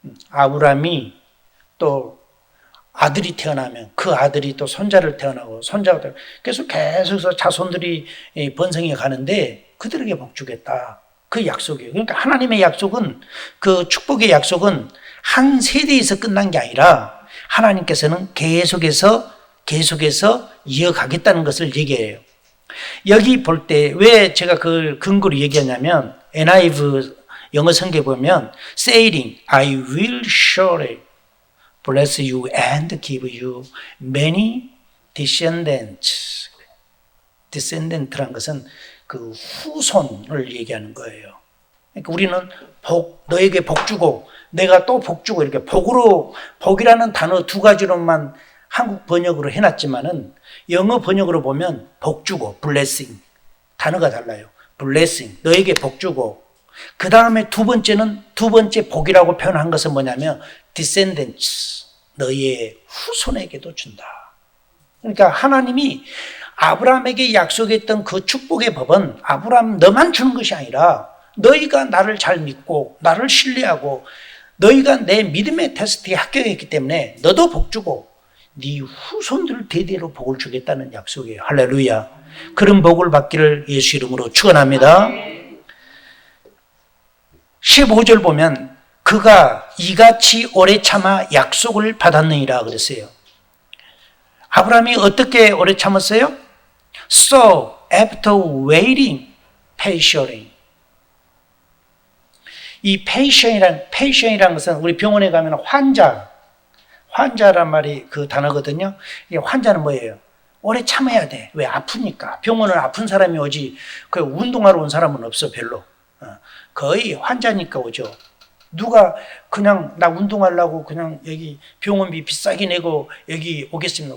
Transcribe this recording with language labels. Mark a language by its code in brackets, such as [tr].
[ko] 아브라함이 또 아들이 태어나면 그 아들이 또 손자를 태어나고 손자가 태어나고 계속 자손들이 번성해 가는데 그들에게 복 주겠다. 그 약속이에요. 그러니까 하나님의 약속은, 그 축복의 약속은 한 세대에서 끝난 게 아니라 하나님께서는 계속해서 이어가겠다는 것을 얘기해요. 여기 볼 때 왜 제가 그 근거로 얘기하냐면, NIV 영어 성경에 보면 [en] saying, I will surely bless you and give you many descendants. [ko] descendant란 것은 그 후손을 얘기하는 거예요. 그러니까 우리는 너에게 복 주고 내가 또 복 주고 이렇게 복이라는 단어 두 가지로만 한국 번역으로 해놨지만은 영어 번역으로 보면 복 주고 blessing, 단어가 달라요. blessing, 너에게 복 주고, 그 다음에 두 번째 복이라고 표현한 것은 뭐냐면 descendants, 너의 후손에게도 준다. 그러니까 하나님이 아브라함에게 약속했던 그 축복의 법은 아브라함 너만 주는 것이 아니라 너희가 나를 잘 믿고 나를 신뢰하고 너희가 내 믿음의 테스트에 합격했기 때문에 너도 복 주고 네 후손들 대대로 복을 주겠다는 약속이에요. 할렐루야. 그런 복을 받기를 예수 이름으로 축원합니다. 15절 보면 그가 이같이 오래 참아 약속을 받았느니라 그랬어요. 아브라함이 어떻게 오래 참았어요? [en] So after waiting patiently. [ko] 이 patient이라는 것은 우리 병원에 가면 환자란 말이 그 단어거든요. 이 환자는 뭐예요? 오래 참아야 돼. 왜? 아프니까. 병원은 아픈 사람이 오지, 그 운동하러 온 사람은 없어, 별로. 거의 환자니까 오죠. 누가 그냥 나 운동하려고 그냥 여기 병원비 비싸게 내고 여기 오겠습니다.